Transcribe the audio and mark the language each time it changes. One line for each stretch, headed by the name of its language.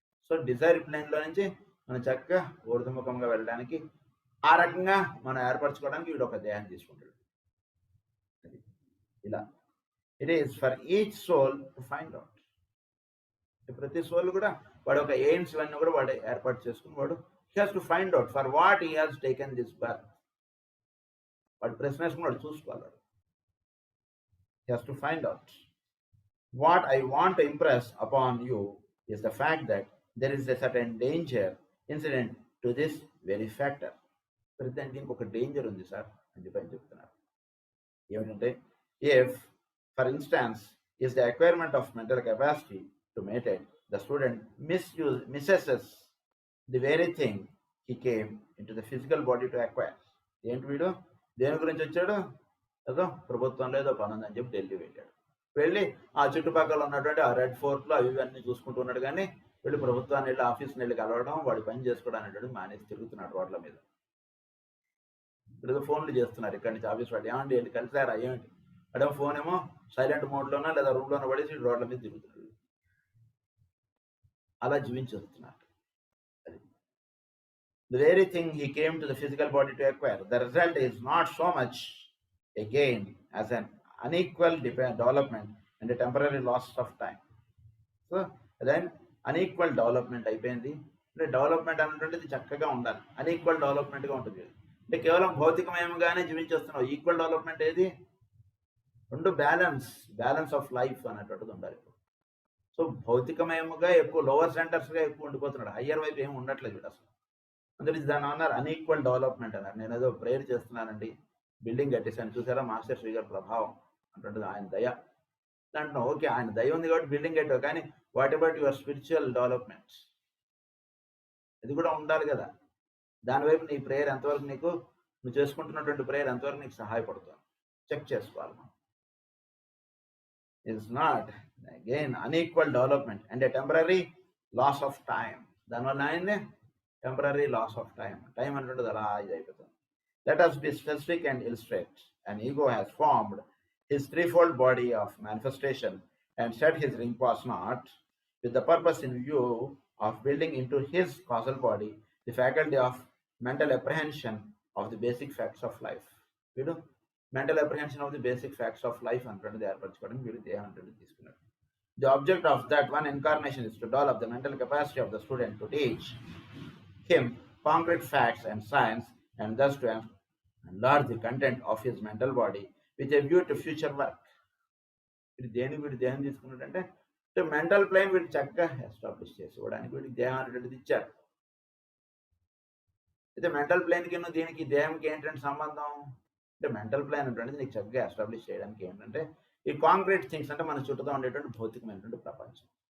Telugu: So Dzire ప్లేన్లో నుంచి మనం చక్కగా ఊర్ధముఖంగా వెళ్ళడానికి ఆ రకంగా మనం ఏర్పరచుకోవడానికి వీడు ఒక దేహాన్ని తీసుకుంటాడు. అది ఇలా
English: It is for each soul to find out.
Telugu: ప్రతి సోల్ కూడా వాడు ఒక ఎయిమ్స్ ఇవన్నీ కూడా వాడు ఏర్పాటు చేసుకుని వాడు
English: He has to find out for what he has taken this birth.
Telugu: వాడు ప్రశ్న వేసుకుని వాడు చూసుకోవాలి.
English: He has to find out what I want to impress upon you is the fact that there is a certain danger incident to this very factor.
Telugu: ప్రతి దీనికి ఒక danger ఉంది sir అని చెప్పి చెప్తున్నారు. ఏమిటంటే,
English: If for instance is the acquirement of mental capacity to meditate, the student misses the very thing he came into the physical body to acquire.
Telugu: ఏంటి వీడు దేని గురించి వచ్చాడు, ఏదో ప్రభుత్వంలో ఏదో పని ఉందని చెప్పి ఢిల్లీ వెళ్ళాడు. వెళ్ళి ఆ చుట్టుపక్కల ఉన్నటువంటి ఆ రెడ్ ఫోర్ట్లో అన్నీ చూసుకుంటున్నాడు. కానీ వెళ్ళి ప్రభుత్వాన్ని వెళ్ళి ఆఫీస్ని వెళ్ళి కలవడం, వాడి పని చేసుకోవడం అనేటువంటి మానేసి తిరుగుతున్నాడు రోడ్ల మీద. ఇప్పుడు ఫోన్లు చేస్తున్నారు ఇక్కడి నుంచి ఆఫీస్ వాళ్ళు, ఏమండి వెళ్ళి కలిసారా ఏమిటి అంటే ఫోన్ ఏమో సైలెంట్ మోడ్లోనో లేదా రూమ్లోనో పడేసి రోడ్ల మీద తిరుగుతున్నాడు. అలా జీవించి వస్తున్నారు.
English: అది the very thing he came to the physical body to acquire. The result is not so much a gain as an unequal development and a temporary loss of time.
Telugu: So then unequal development అయిపోయింది. అంటే development అనేటువంటిది చక్కగా ఉండాలి, unequal డెవలప్మెంట్గా ఉంటుంది. అంటే కేవలం భౌతికమయంగానే జీవించేస్తున్నావు. Equal development ఏది? రెండు బ్యాలెన్స్ ఆఫ్ లైఫ్ అనేటువంటిది ఉండాలి. సో భౌతికమయముగా ఎక్కువ లోవర్ సెంటర్స్గా ఎక్కువ ఉండిపోతున్నాడు, హయ్యర్ వైపు ఏమి ఉండట్లేదు వీడు అసలు. అందుకే దాని అన్నారు అన్ఈక్వల్ డెవలప్మెంట్ అన్నారు. నేను ఏదో ప్రేయర్ చేస్తున్నానండి, బిల్డింగ్ కట్టేసాను, చూసారా మాస్టర్ శ్రీ గారి ప్రభావం అంటుంటుంది, ఆయన దయ అంటున్నావు. ఓకే, ఆయన దయ ఉంది కాబట్టి బిల్డింగ్ కట్టావు, కానీ
English: What about your spiritual developments?
Telugu: ఇది కూడా ఉండాలి కదా. దానివైపు నీ ప్రేయర్ ఎంతవరకు, నువ్వు చేసుకుంటున్నటువంటి ప్రేయర్ ఎంతవరకు నీకు సహాయపడుతుంది చెక్ చేసుకోవాలి మనం.
English: It's not a gain unequal development and a temporary loss of time.
Telugu: దానివల్ల ఆయన్నే
English: temporary loss of time
Telugu: అంటే అలా ఇది అయిపోతుంది.
English: Let us be specific and illustrate. An ego has formed his threefold body of manifestation and set his ring-pass knot with the purpose in view of building into his causal body the faculty of mental apprehension of the basic facts of life.
Telugu: వీడు
English: mental apprehension of the basic facts of life
Telugu: అంటుండేది ఏర్పరచుకోవడం వీడు దేహం అంటే తీసుకున్నాడు.
English: The object of that one incarnation is to develop the mental capacity of the student to teach him concrete facts and science, and thus to enlarge the content of his mental body with a view to future work.
Telugu: వీడు దేహం తీసుకున్నాడంటే mental plane వీడు చక్కగా establish చేసుకోవడానికి వీడికి దేహం అనేటువంటిది ఇచ్చారు. అయితే మెంటల్ ప్లేన్కి దీనికి దేహంకి ఏంటంటే సంబంధం అంటే మెంటల్ ప్లేన్ అనేటువంటిది నీకు చక్కగా ఎస్టాబ్లిష్ చేయడానికి ఏంటంటే ఈ కాంక్రీట్ థింగ్స్ అంటే మన చుట్టూతో ఉండేటువంటి భౌతికమైనటువంటి ప్రపంచం.